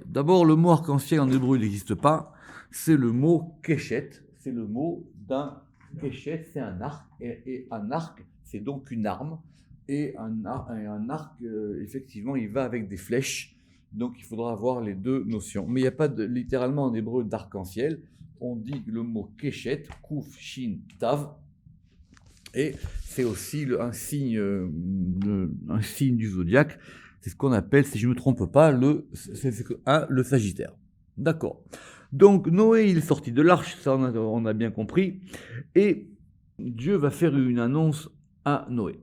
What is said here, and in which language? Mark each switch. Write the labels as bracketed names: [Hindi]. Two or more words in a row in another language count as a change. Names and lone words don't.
[French] D'abord, le mot arc-en-ciel en hébreu n'existe pas, c'est le mot keshet, c'est le mot d'un keshet, c'est un arc, et un arc, c'est donc une arme, et un arc, effectivement, il va avec des flèches. Donc il faudra avoir les deux notions. Mais il n'y a pas littéralement en hébreu d'arc-en-ciel. On dit le mot keshet, [Hebrew] קוף, שין, תו. [French] Et c'est aussi un signe du zodiaque. C'est ce qu'on appelle, si je ne me trompe pas, le Sagittaire. D'accord. Donc Noé, il est sorti de l'arche, ça on a bien compris. Et Dieu va faire une annonce à Noé.